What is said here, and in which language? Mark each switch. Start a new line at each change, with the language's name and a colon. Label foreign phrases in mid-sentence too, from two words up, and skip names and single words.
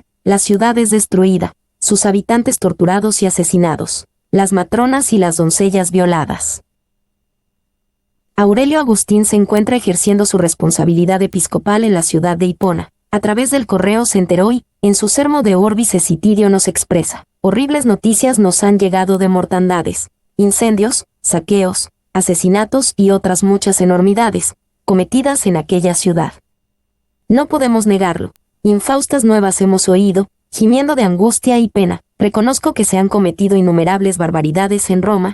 Spanish: La ciudad es destruida, sus habitantes torturados y asesinados, las matronas y las doncellas violadas. Aurelio Agustín se encuentra ejerciendo su responsabilidad episcopal en la ciudad de Hipona. A través del correo se enteró y, en su sermo de Orbis Citidio nos expresa: horribles noticias nos han llegado de mortandades, incendios, saqueos, asesinatos y otras muchas enormidades, cometidas en aquella ciudad. No podemos negarlo, infaustas nuevas hemos oído, gimiendo de angustia y pena, reconozco que se han cometido innumerables barbaridades en Roma.